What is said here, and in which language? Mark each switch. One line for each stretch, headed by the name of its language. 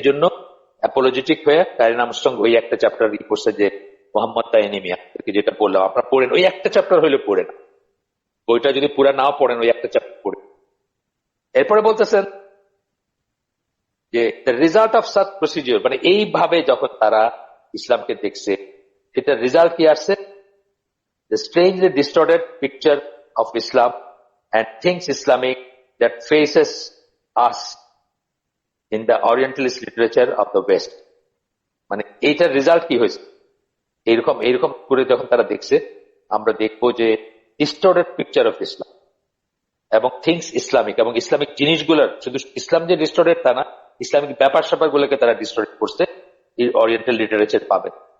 Bangla: এই জন্য অ্যাপোলজেটিক হয়ে কারিন আর্মস্ট্রং ওই একটা চ্যাপ্টার ই করছে যে মোহাম্মদ দা এনিমি, আপনাকে যেটা বললাম, আপনারা পড়েন, ওই একটা চ্যাপ্টার হইলে পড়েন, বইটা যদি পুরা নাও পড়েন ওই একটা চ্যাপ্টার পড়েন। এরপরে বলতেছেন যে
English: the result of such procedure,
Bangla: মানে এইভাবে যখন তারা ইসলামকে দেখছে, সেটার রেজাল্ট কি আসছে?
English: The strangely distorted picture of Islam and things Islamic that faces us in the Orientalist literature of the West.
Bangla: মানে এইটার রেজাল্ট কি হয়েছে? এরকম এরকম করে যখন তারা দেখছে, আমরা দেখবো যে ডিস্টর্টেড পিকচার অফ ইসলাম এবং থিংস ইসলামিক, এবং ইসলামিক জিনিসগুলোর, শুধু ইসলাম যে ডিস্টর্টেড তা না, ইসলামিক ব্যাপার স্যাপার গুলোকে তারা ডিস্টর্টেড করছে, এই ওরিয়েন্টাল লিটারেচার পাবেন।